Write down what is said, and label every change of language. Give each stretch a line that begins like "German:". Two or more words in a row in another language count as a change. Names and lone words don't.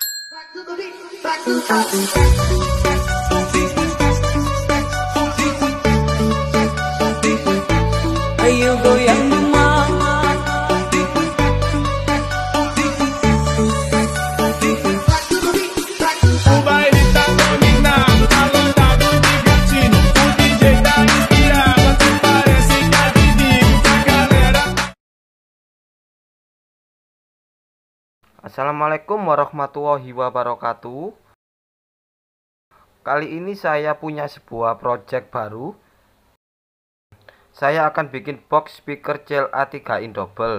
Indonesian: Ayo goyang mama.
Portuguese: O baile tá dominado, tá lotado de gatino. O DJ tá inspirado, até parece que adivinha a galera.
Arabic: السلام عليكم ورحمة الله وبركاته.
Indonesian: Kali ini saya punya sebuah project baru. Saya akan bikin
English: box speaker
Indonesian: CLA3
English: in double.